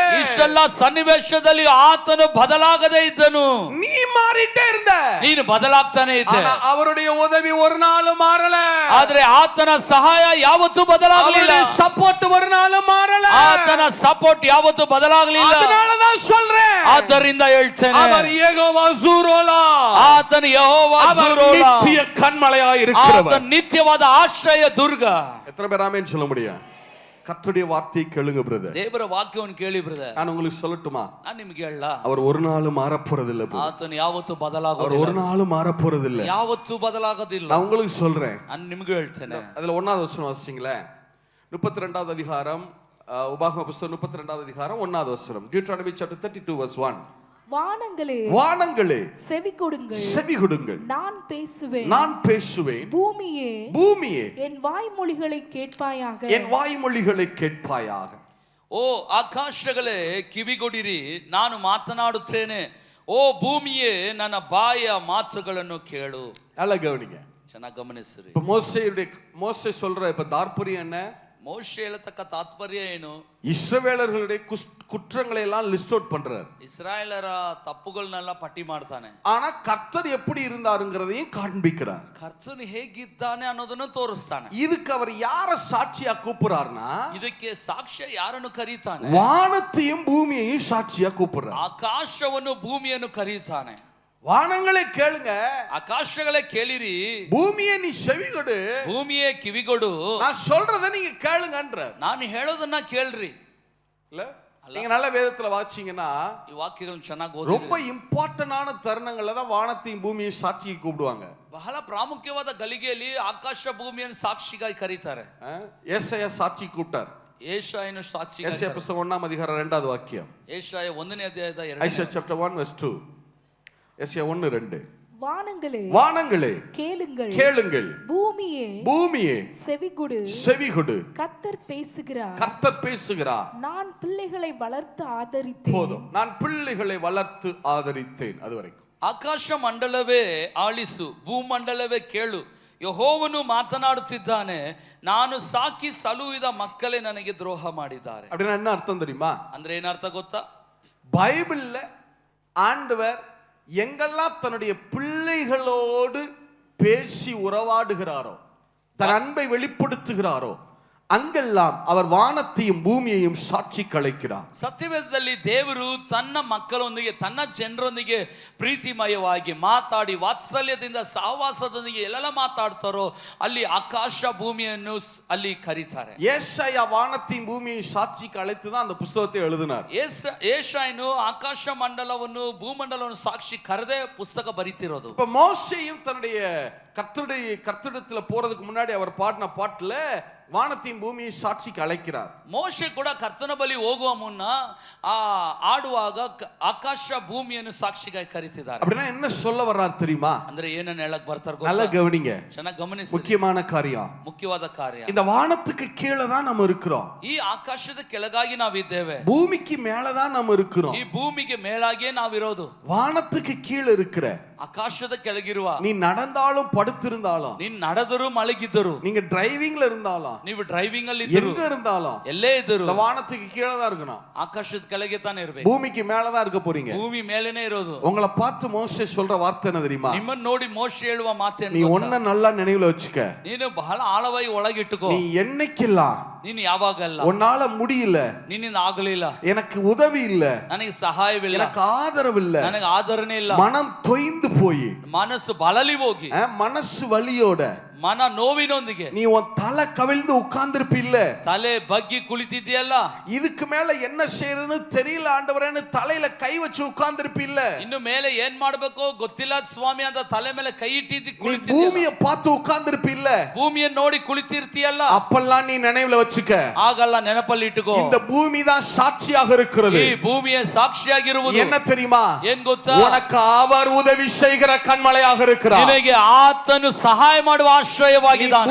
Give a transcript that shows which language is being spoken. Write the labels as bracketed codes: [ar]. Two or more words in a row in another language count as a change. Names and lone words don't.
[kn] ಇಷ್ಟೆಲ್ಲ ಸನ್ನಿವೇಶದಲ್ಲಿ ಆತನು ಬದಲಾಗದೇ ಇದ್ದನು. [ta] நீ மாறிட்டே இருந்த, [kn] ನೀನು ಬದಲಾಗ್ತಾನೆ ಇದ್ದೆ. [ta] ஆனா அவருடைய உதவி ஒரு நாளும் மாறல. [kn] ಆದ್ರೆ ಆತನ ಸಹಾಯ ಯಾವತ್ತೂ ಬದಲಾಗಲಿಲ್ಲ. [ta] அவருடைய சப்போர்ட் ஒரு நாளும் மாறல. [kn] ಆತನ ಸಪೋರ್ಟ್ ಯಾವತ್ತೂ ಬದಲಾಗಲಿಲ್ಲ. [ta] அதனால தான் சொல்றேன், [kn] ಆದ್ದರಿಂದ ಹೇಳ್ತೇನೆ, [ta] அவர் யெகோவா ஜீரோலா, [kn] ಆತನ ಯೆಹೋವಾ ಜೀರೋಲಾ, [ta] நித்திய கண்மலையாய் இருக்கிறவர், [kn] ಆತನ ನಿತ್ಯವಾದ ಆಶ್ರಯ ದುರ್ಗ. [ta] எத்தனை பேர் ஆமென் சொல்ல முடியும்? கர்த்தருடைய வார்த்தையை கேளுங்க பிரதர். [kn] ದೇವರ ವಾಕ್ಯವನ್ನು ಕೇಳಿ ಬ್ರದರ್. [ta] நான் உங்களுக்கு சொல்லட்டுமா? [kn] ನಾನು ನಿಮಗೆ ಹೇಳಲ್ಲ, [ta] அவர் ஒரு நாளும் மாற போறதில்ல. [kn] ಆತನು ಯಾವತ್ತೂ [ta] அவர் [kn] ಬದಲಾಗೋದಿಲ್ಲ, [ta] ஒரு நாளும் மாற போறதில்ல. [kn] ಯಾವತ್ತೂ ಬದಲಾಗೋದಿಲ್ಲ. [ta] நான் உங்களுக்கு சொல்றேன், [kn] ನಾನು ನಿಮಗೂ ಹೇಳ್ತೇನೆ. [ta] அதுல 1வது வசனம் வாசிங்களேன். 32வது அதிகாரம், உபாகம புத்தகம் 32வது அதிகாரம் 1வது வசனம். [en] Deuteronomy chapter 32 verse 1. [ta] வானங்களே வானங்களே செவி கொடுங்கள், செவி கொடுங்கள், நான் பேசுவேன். நான் பேசுவேன். பூமியே பூமியே என் வாய்மொழிகளை கேட்பாயாக, என் வாய்மொழிகளை கேட்பாயாக. [kn] ಓ ಆಕಾಶಗಳೇ ಕಿವಿಗೊಡಿರಿ, ನಾನು ಮಾತನಾಡುತ್ತೇನೆ. ಓ ಭೂಮಿಯೇ ನನ್ನ ಬಾಯಿಯ ಮಾತುಗಳನ್ನು ಕೇಳು. [ta] நல்லா கவனிங்க. [kn] ಚೆನ್ನಾಗಿ ಗಮನಿಸಿರಿ. [ta] இப்ப மோசே சொல்ற இப்ப தாற்பயம் என்ன? [kn] ಮೋಶೆ ಹೇಳತಕ್ಕ ತಾತ್ಪರ್ಯ ಏನು? [ta] இஸ்ரவேலர்களுடைய குற்றங்களை எல்லாம் [en] list out [ta] பண்றார். [kn] ಇಸ್ರಾಯೇಲರ ತಪ್ಪುಗಳನ್ನೆಲ್ಲ ಪಟ್ಟಿ ಮಾಡ್ತಾನೆ. [ta] ஆனா கர்த்தர் எப்படி இருந்தாருங்கிறதையும் காண்பிக்கிறார். [kn] ಕರ್ತನು ಹೇಗಿದ್ದಾನೆ ಅನ್ನೋದನ್ನು ತೋರಿಸ್ತಾನೆ. [ta] இதுக்கு அவர் யார சாட்சியா கூப்பிடுறார்னா, [kn] ಇದಕ್ಕೆ ಸಾಕ್ಷ್ಯ ಯಾರನ್ನು ಕರೀತಾನೆ? [ta] வானத்தையும் பூமியையும் சாட்சியா கூப்பிடுறார். [kn] ಆಕಾಶವನ್ನು ಭೂಮಿಯನ್ನು ಕರೀತಾನೆ. [ta] வானங்களே கேளுங்க, [kn] ಆಕಾಶಗಳೇ ಕೇಳಿರಿ, [ta] பூமியை நீ செவிகொடு, [kn] ಭೂಮಿಯೇ ಕಿವಿಗೊಡು, [ta] நான் சொல்றதை நீங்க கேளுங்கன்ற. [kn] ನಾನು ಹೇಳೋದನ್ನ ಕೇಳ್ರಿ. [ta] இல்ல நீங்க நல்ல வேதத்துல வாசிச்சீங்கன்னா [kn] ಈ ವಾಕ್ಯಗಳನ್ನು ಚೆನ್ನಾಗಿ [ta] ரொம்ப [kn] ಓದಿ. [ta] இம்பார்ட்டன்டான தருணங்கள்ல தான் வானத்தையும் பூமியையும் சாட்சிக்கு கூப்பிடுவாங்க. [kn] ಬಹಳ ಪ್ರಾಮುಖ್ಯವಾದ ಗಳಿಗೆಯಲ್ಲಿ ಆಕಾಶ ಭೂಮಿಯನ್ನು ಸಾಕ್ಷಿಗಾಗಿ ಕರೀತಾರೆ. [ta] ஏசாயா சாட்சி கூப்பிட்டார். [kn] ಏಷಾಯನು ಸಾಕ್ಷಿ. [ta] ஏசாயா புத்தகம் 1ஆம் அதிகாரம் 2வது வாக்கியம். [kn] ಏಷಾಯ 1ನೇ ಅಧ್ಯಾಯದ 2ನೇ. [ta] ஐசாயா [en] chapter 1 verse 2. [ta] ஏசாயா 1:2. வானங்களே வானங்களே கேளுங்கள், கேளுங்கள், பூமியே பூமியே செவிகொடு, செவிகொடு, கர்த்தர் பேசுகிறார். கர்த்தர் பேசுகிறார். நான் பிள்ளைகளை வளர்த்து ஆதரித்தேன். போதும், நான் பிள்ளைகளை வளர்த்து ஆதரித்தேன். அது வரைக்கும். [kn] ಆಕಾಶ ಮಂಡಲವೇ ಆಲಿಸು, ಭೂಮಂಡಲವೇ ಕೇಳು, ಯೆಹೋವನು ಮಾತನಾಡುತ್ತಿದ್ದಾನೆ, ನಾನು ಸಾಕಿ ಸಲುಹಿದ ಮಕ್ಕಳೇ ನನಗೆ ದ್ರೋಹ ಮಾಡಿದ್ದಾರೆ. [ta] அப்படின்னா என்ன அர்த்தம் தெரியுமா? [kn] ಅಂದ್ರೆ ಏನರ್ಥ ಗೊತ್ತಾ? [ta] பைபிள்ல ஆண்டவர் எங்கெல்லாம் தன்னுடைய பிள்ளைகளோடு பேசி உறவாடுகிறாரோ, தன் அன்பை வெளிப்படுத்துகிறாரோ, அங்கெல்லாம் அவர் வானத்தையும் பூமியையும் சாட்சி கலைக்கிறார். [kn] ಸತ್ಯವೇದದಲ್ಲಿ ದೇವರು ತನ್ನ ಮಕ್ಕಳೊಂದಿಗೆ, ತನ್ನ ಜನರೊಂದಿಗೆ ಪ್ರೀತಿಮಯವಾಗಿ ಮಾತಾಡಿ ವಾತ್ಸಲ್ಯದಿಂದ ಸಹವಾಸದೊಂದಿಗೆ ಎಲ್ಲೆಲ್ಲ ಮಾತಾಡ್ತಾರೋ ಅಲ್ಲಿ ಆಕಾಶ ಭೂಮಿಯನ್ನು ಅಲ್ಲಿ ಕರೀತಾರೆ. [ta] ஏசாயா வானத்தையும் பூமியையும் சாட்சிக்கு அழைத்து தான் அந்த புத்தகத்தை எழுதினார். [kn] ಏಷಾಯನು ಆಕಾಶ ಮಂಡಲವನ್ನು ಭೂಮಂಡಲವನ್ನು ಸಾಕ್ಷಿ ಕರೆದೇ ಪುಸ್ತಕ ಬರೀತಿರೋದು. [ta] இப்ப மோசேயும் தன்னுடைய கர்த்தரிடத்துல போறதுக்கு முன்னாடி அவர் பாடின பாட்டுல வானத்தையும் பூமியை சாட்சிக்கு அழைக்கிறார். [kn] ಮೋಶೆ ಕೂಡ ಕರ್ತನ ಬಳಿ ಹೋಗುವ ಮುನ್ನ ಆಡುವಾಗ ಆಕಾಶ ಭೂಮಿಯನ್ನು ಸಾಕ್ಷಿಗಾಗಿ ಕರೀತಿದ್ದಾರೆ. [ta] அப்படின்னா என்ன சொல்ல வர்றார் தெரியுமா? [kn] ಅಂದ್ರೆ ಏನನ್ನ ಹೇಳಕ್ ಬರ್ತಾರೆ [ta] நல்லா கவனிங்க, [kn] ಚೆನ್ನಾಗಿ ಗಮನಿಸಿ. [ta] முக்கியமான காரியம், [kn] ಮುಖ್ಯವಾದ ಕಾರ್ಯ. [ta] இந்த வானத்துக்கு கீழே தான் நம்ம இருக்கிறோம். [kn] ಈ ಆಕಾಶದ ಕೆಳಗಾಗಿ ನಾವಿದ್ದೇವೆ. [ta] பூமிக்கு மேல தான் நம்ம இருக்கிறோம். [kn] ಈ ಭೂಮಿಗೆ ಮೇಲಾಗಿಯೇ ನಾವಿರೋದು. [ta] வானத்துக்கு கீழே இருக்கிற, [kn] ಆಕಾಶದ ಕೆಳಗಿರುವ, [ta] நீ நடந்தாலும் படுத்திருந்தாலும், [kn] ನೀನ್ ನಡೆದರೂ ಮಲಗಿದ್ದರು, [ta] நீங்க டிரைவிங்ல இருந்தாலும், [kn] ನೀವು ಡ್ರೈವಿಂಗ್ ಅಲ್ಲಿ [ta] எங்க இருந்தாலும் [kn] ಎಲ್ಲೇ ಇದ್ದರು [ta] இந்த வானத்துக்கு கீழே தான் இருக்கணும். [kn] ಆಕಾಶದ ಕೆಳಗೆ ತಾನೇ ಇರಬೇಕು. [ta] பூமிக்கு மேல தான் இருக்க போறீங்க. [kn] ಭೂಮಿ ಮೇಲೇನೆ ಇರೋದು. [ta] உங்களை பார்த்து மோசே சொல்ற வார்த்தை என்ன தெரியுமா? [kn] ನಿಮ್ಮನ್ನ ನೋಡಿ ಮೋಶೆ ಹೇಳುವ ಮಾತೇನು [ta] நீ [kn] ಗೊತ್ತಾ? [ta] ஒன்ன நல்லா நினைவுல வச்சுக்க, [kn] ನೀನು ಬಹಳ ಆಳವಾಗಿ ಒಳಗಿಟ್ಟುಕೋ. [ta] நீ என்னைக்கெல்லாம் [kn] ನೀನು ಯಾವಾಗಲ್ಲ [ta] உன்னால முடியல, [kn] ನಿನ್ನಿಂದ ಆಗಲಿಲ್ಲ, [ta] எனக்கு உதவி இல்ல, [kn] ನನಗೆ ಸಹಾಯವಿಲ್ಲ, [ta] எனக்கு ஆதரவு இல்ல, [kn] ನನಗೆ ಆದರಣೆ ಇಲ್ಲ, [ta] மனம் தொய்ந்து போய், [kn] ಮನಸ್ಸು ಬಲಲಿ ಹೋಗಿ, [ta] மனசு வலியோட, [kn] ಮನ ನೋವಿನೊಂದಿಗೆ [ta] நீ உன் தலை கவிழ்ந்து உட்கார்ந்திருப்ப இல்ல, [kn] ತಲೆ ಬಗ್ಗಿ ಕುಳಿತಿದ್ಯಲ್ಲ, [ta] இதுக்கு மேல என்ன செய்யறதுன்னு தெரியல ஆண்டவரேன்னு தலையில கை வச்சு உட்கார்ந்திருப்ப இல்ல, [kn] ಇನ್ನು ಮೇಲೆ ಏನ್ ಮಾಡ್ಬೇಕು ಗೊತ್ತಿಲ್ಲ ಸ್ವಾಮಿ ಅಂತ ತಲೆ ಮೇಲೆ ಕೈ ಇಟ್ಟಿದ್ದು [ta] நீ [kn] ಕುಳಿತಿದ್ಯಲ್ಲ, [ta] பூமியை பார்த்து உட்கார்ந்திருப்ப இல்ல, [kn] ಭೂಮಿಯನ್ನು ನೋಡಿ ಕುಳಿತಿರ್ತೀಯಲ್ಲ, [ta] அப்பெல்லாம் நீ நினைவுல வச்சுக்க, [kn] ಆಗಲ್ಲ ನೆನಪಲ್ಲಿ ಇಟ್ಟುಕೋ. [ta] இந்த பூமி தான் சாட்சியாக இருக்கிறது. [kn] ಈ ಭೂಮಿಯ ಸಾಕ್ಷಿಯಾಗಿರುವುದು [ta] என்ன தெரியுமா? [kn] ಏನ್ ಗೊತ್ತಾ? [ta] உனக்கு அவர் உதவி செய்கிற கண்மலையாக இருக்கிறார். [kn] ನಿನಗೆ ಆತನು ಸಹಾಯ ಮಾಡುವ ಆಶ್ರಯವಾಗಿದ್ದಾನೆ.